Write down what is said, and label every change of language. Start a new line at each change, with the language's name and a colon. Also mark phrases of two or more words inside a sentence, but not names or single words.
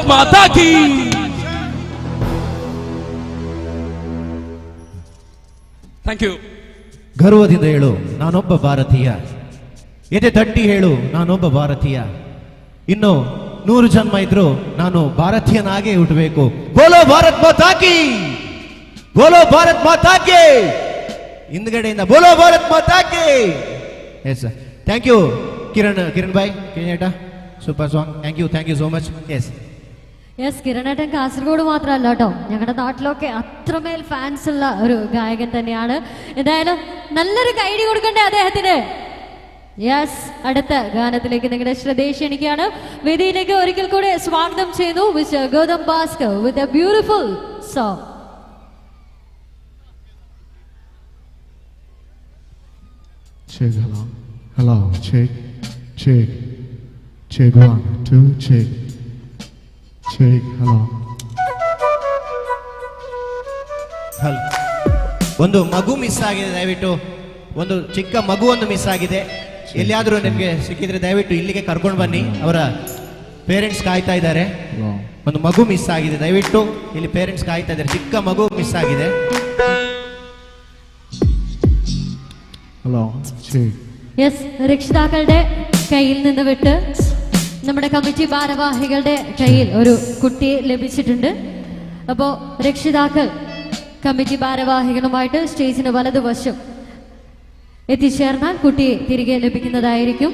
Hindi: माता की।
English: Thank you.
Kannada: ಗರ್ವದಿಂದ ಹೇಳು ನಾನೊಬ್ಬ ಭಾರತೀಯ, ಎದೆ ತಟ್ಟಿ ಹೇಳು ನಾನೊಬ್ಬ ಭಾರತೀಯ, ಇನ್ನು 100 ಜನ್ಮ ಇದ್ರು ನಾನು ಭಾರತೀಯನಾಗೇ ಹುಟ್ಟಬೇಕು.
Hindi: बोलो भारत माता की, बोलो भारत माता की, ಹಿಂದ್ಗಡೆಯಿಂದ बोलो भारत माता की.
English: Yes sir, thank you കിരൺ ഭായ് കിരൺ super song. Thank you so much.
Malayalam: യെസ്, കിരണേട്ടൻ കാസർഗോഡ് മാത്രമല്ല കേട്ടോ, ഞങ്ങളുടെ നാട്ടിലൊക്കെ അത്രമേൽ ഫാൻസ് ഉള്ള ഒരു ഗായകൻ തന്നെയാണ്. എന്തായാലും നല്ലൊരു കൈഡി കൊടുക്കണ്ടേ അദ്ദേഹത്തിന്. യെസ്, അടുത്ത ഗാനത്തിലേക്ക് നിങ്ങളുടെ ശ്രദ്ധയെ ക്ഷണിക്കുകയാണ്. വേദിയിലേക്ക് ഒരിക്കൽ കൂടെ സ്വാഗതം ചെയ്യുന്നു മിസ്റ്റർ ഗൗതം ഭാസ്കർ
English: with a beautiful song. Check, hello, check, 1, 2, check, hello.
Kannada: ಒಂದು ಮಗು ಮಿಸ್ ಆಗಿದೆ, ದಯವಿಟ್ಟು ಒಂದು ಚಿಕ್ಕ ಮಗು ಒಂದು ಮಿಸ್ ಆಗಿದೆ. ಎಲ್ಲಿಯಾದರೂ ನಿಮಗೆ ಸಿಕ್ಕಿದ್ರೆ ದಯವಿಟ್ಟು ಇಲ್ಲಿಗೆ ಕರ್ಕೊಂಡು ಬನ್ನಿ, ಅವರ ಪೇರೆಂಟ್ಸ್ ಕಾಯ್ತಾ ಇದ್ದಾರೆ. ಒಂದು ಮಗು ಮಿಸ್ ಆಗಿದೆ, ದಯವಿಟ್ಟು ಇಲ್ಲಿ ಪೇರೆಂಟ್ಸ್ ಕಾಯ್ತಾ ಇದ್ದಾರೆ, ಚಿಕ್ಕ ಮಗು ಮಿಸ್ ಆಗಿದೆ.
Malayalam: ഹലോ, യെസ്, രക്ഷിതാക്കളുടെ കയ്യിൽ നിന്ന് വിട്ട് നമ്മുടെ കമ്മിറ്റി ഭാരവാഹികളുടെ കയ്യിൽ ഒരു കുട്ടിയെ ലഭിച്ചിട്ടുണ്ട്. അപ്പോൾ രക്ഷിതാക്കൾ കമ്മിറ്റി ഭാരവാഹികളുമായിട്ട് സ്റ്റേജിന് വലതുവശം എത്തിച്ചേർന്നാൽ കുട്ടിയെ തിരികെ ലഭിക്കുന്നതായിരിക്കും.